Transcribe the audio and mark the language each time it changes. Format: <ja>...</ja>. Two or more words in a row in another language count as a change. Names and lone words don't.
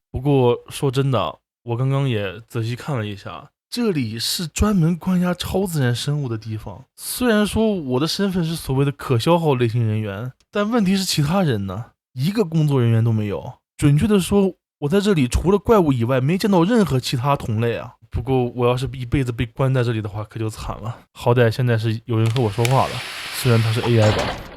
<zh>不過說真的，我剛剛也仔細看了一下，這裡是專門關押超自然生物的地方。雖然說我的身份是所謂的可消耗類型人員，但問題是其他人呢，一個工作人員都沒有。準確的說，我在這裡除了怪物以外，沒見到任何其他同類啊。不過我要是一輩子被關在這裡的話，可就慘了。好歹現在是有人和我說話了，雖然他是 AI 吧。</zh>